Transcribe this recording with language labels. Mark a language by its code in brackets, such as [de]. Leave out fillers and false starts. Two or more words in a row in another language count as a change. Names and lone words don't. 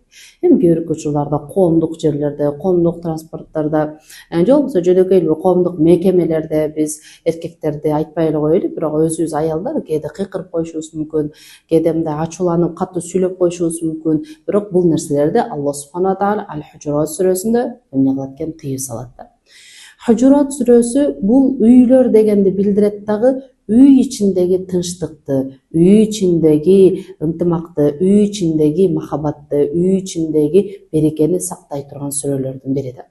[ky] Эми кээ бир учурларда коомдук жерлерде, коомдук транспорттордо, же болбосо жөнөкөй эле коомдук мекемелерде биз эркектерди айтпай эле коелу, бирок өзүбүз аялдар кээде кыйкырып коюшубуз мүмкүн, кээде мындай ачууланып катуу сүйлөп коюшубуз мүмкүн. Бирок бул нерселерди Аллах [ar] سبحانه وتعالى [ky] Аль-Хужурат сүрөсүндө эмне кылат экен? Тыйып салат да. Хужурат сүрөсү бул үйлөр дегенди билдирет дагы, үй ичиндеги тынчтыкты, үй ичиндеги ынтымакты, үй ичиндеги махабатты, үй ичиндеги берекени сактай турган сүрөлөрдүн бири да.